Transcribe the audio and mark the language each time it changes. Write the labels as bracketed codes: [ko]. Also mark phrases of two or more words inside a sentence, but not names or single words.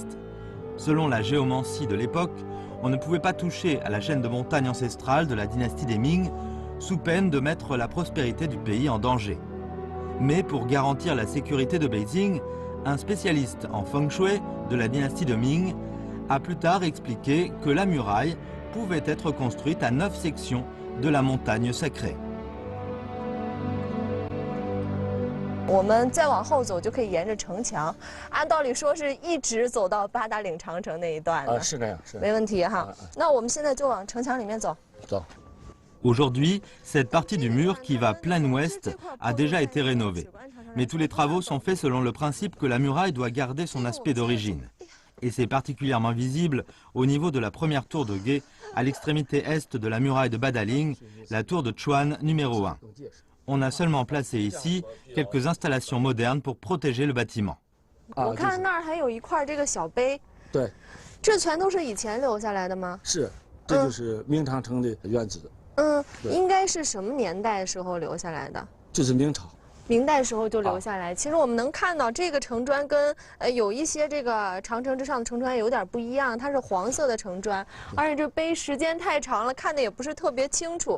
[fr] Selon la géomancie de l'époque, on ne pouvait pas toucher à la chaîne de montagnes ancestrale de la dynastie des Ming, sous peine de mettre la prospérité du pays en danger. Mais pour garantir la sécurité de Beijing, un spécialiste en feng shui de la dynastie de Ming a plus tard expliqué que la muraille pouvait être construite à 9 sections de la montagne sacrée. [zh] 我们再往后走就可以沿着城墙，按道理说是一直走到八达岭长城那一段的。是那样，没问题哈。那我们现在就往城墙里面走。走。 [fr] Aujourd'hui, cette partie du mur qui va plein ouest a déjà été rénovée. Mais tous les travaux sont faits selon le principe que la muraille doit garder son aspect d'origine. Et c'est particulièrement visible au niveau de la première tour de guet, à l'extrémité est de la muraille de Badaling, la tour de Chuan numéro 1. On a seulement placé ici quelques installations modernes pour protéger le bâtiment. [zh] 我看那儿还有一块这个小碑。对。这全都是以前留下来的吗？是，这就是明长城的原址。应该是什么年代时候留下来的？就是明朝。明代时候就留下来。其实我们能看到这个城砖跟有一些这个长城之上的城砖有点不一样，它是黄色的城砖，而且这碑时间太长了，看的也不是特别清楚。